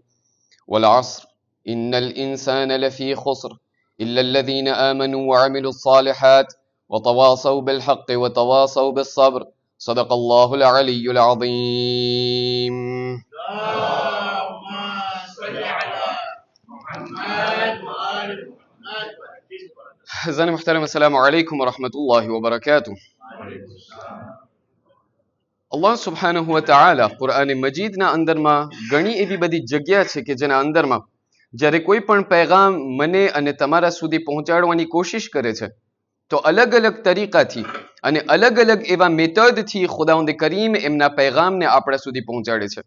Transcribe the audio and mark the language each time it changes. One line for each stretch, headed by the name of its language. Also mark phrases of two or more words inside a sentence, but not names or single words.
Arabic: والعصر إن الإنسان لفي خسر إلا الذين آمنوا وعملوا الصالحات وتواصوا بالحق وتواصوا بالصبر. صدق الله العلي العظيم.
Urdu: زن محترم،
Arabic: السلام علیکم ورحمۃ اللہ وبرکاتہ.
Gujarati: અલ્લાહ સુબ્હાનહુ વ તઆલા કુરઆન મજીદના અંદરમાં ઘણી એવી બધી જગ્યા છે કે જેના અંદરમાં જ્યારે કોઈ પણ પૈગામ મને અને તમારા સુધી પહોંચાડવાની કોશિશ કરે છે તો અલગ અલગ તરીકાથી અને અલગ અલગ એવા મેથડથી ખુદાવંદ કરીમ એમના પૈગામને આપણા સુધી પહોંચાડે છે.